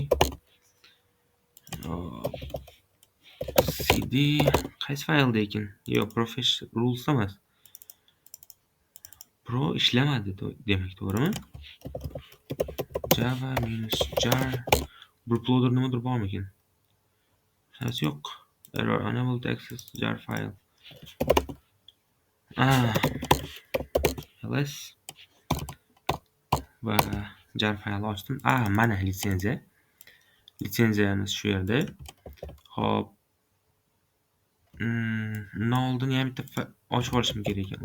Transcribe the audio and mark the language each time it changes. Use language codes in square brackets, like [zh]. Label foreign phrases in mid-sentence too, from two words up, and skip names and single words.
[uz] cd qaysi faylda ekan? Yo'q, [en] professional rules [uz] emas. Pro ishlamadi demak, to'g'rimi? Java-jar Burp Loader nimadir bormi ekan? Yo'q. [en] Error, unable to access jar file. [uz] ls va jar faylni ochdim. Mana litsenziya. Litsenziyamiz shu yerda. Xo'p. Undan oldin yana bitta ochib olishim kerak ekan.